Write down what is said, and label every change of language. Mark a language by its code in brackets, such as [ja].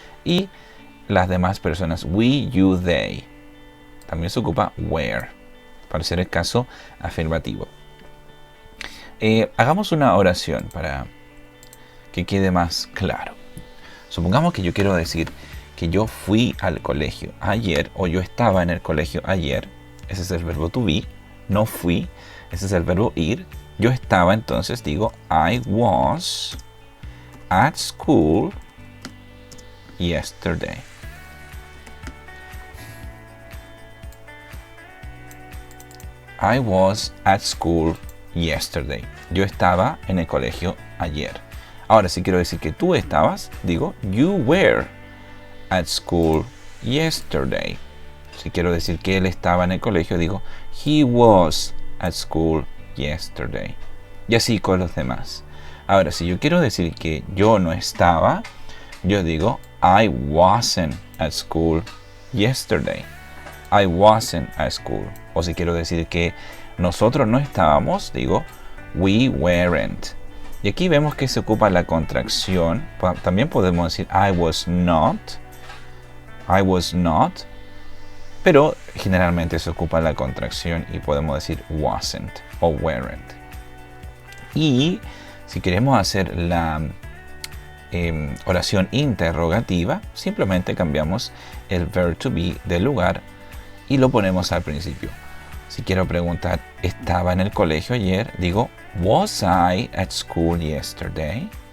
[es] Y las demás personas, [en] we, you, they. [es] También se ocupa where, para ser el caso afirmativo. Hagamos una oración para que quede más claro. Supongamos que yo quiero decir que yo fui al colegio ayer, o yo estaba en el colegio ayer. Ese es el verbo to be. No fui, ese es el verbo ir. Yo estaba, entonces digo [en] I was at school yesterday. I was at school yesterday. [es] Yo estaba en el colegio ayer. Ahora, si quiero decir que tú estabas, digo [en] you were at school yesterday. [es] Si quiero decir que él estaba en el colegio, digo [en] he was at school yesterday. [es] Y así con los demás. Ahora, si yo quiero decir que yo no estaba, yo digo [en] I wasn't at school yesterday. I wasn't at school. [es] O si quiero decir que nosotros no estábamos, digo [en] we weren't. [es] Y aquí vemos que se ocupa la contracción. También podemos decir [en] I was not. I was not. [es] Pero generalmente se ocupa la contracción y podemos decir wasn't o weren't. Y si queremos hacer la oración interrogativa, simplemente cambiamos el verb to be del lugar y lo ponemos al principio. Si quiero preguntar, ¿estaba en el colegio ayer? Digo, [en] was I at school yesterday?